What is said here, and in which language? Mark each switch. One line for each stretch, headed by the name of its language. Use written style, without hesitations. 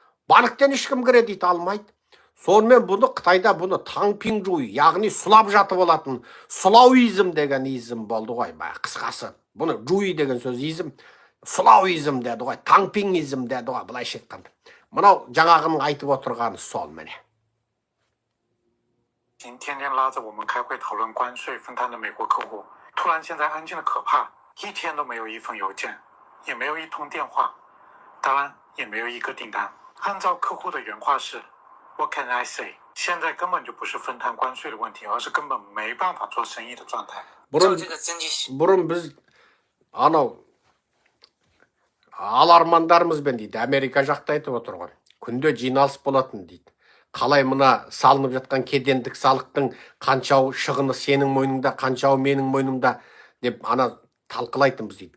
Kazakh: Банктен ешкім кредит алмайды. Сонымен бұны Қытайда бұны таңпиң жуй, яғни сұлап жатып алатын сұлауизм деген изм болды ғой. Қысқасы бұны жуй деген сөз изм, сұлауизм деді ғой, таңпиңизм деді ғой, былайша айтқанда. Мынау жаңағының айтып отырғаны сол міне.
Chinese: 天天拉着我们开会讨论关税分摊的美国客户，突然现在安静的可怕，一天都没有一封邮件，也没有一通电话，当然也没有一个订单。按照客户的原话是
English: What can I say？
Chinese: 现在根本就不是分摊关税的问题，而是根本没办法做生意的状态。
Kazakh: бұрын біз анау алармандарымызбен дейді Америка жақта айтып отырған күнде жиналыс болатын дейді. Қалай мына салынып жатқан кедендік салықтың қаншауы шығыны сенің мойныңда, қаншауы менің мойнымда деп ана талқылайтынбыз дейді.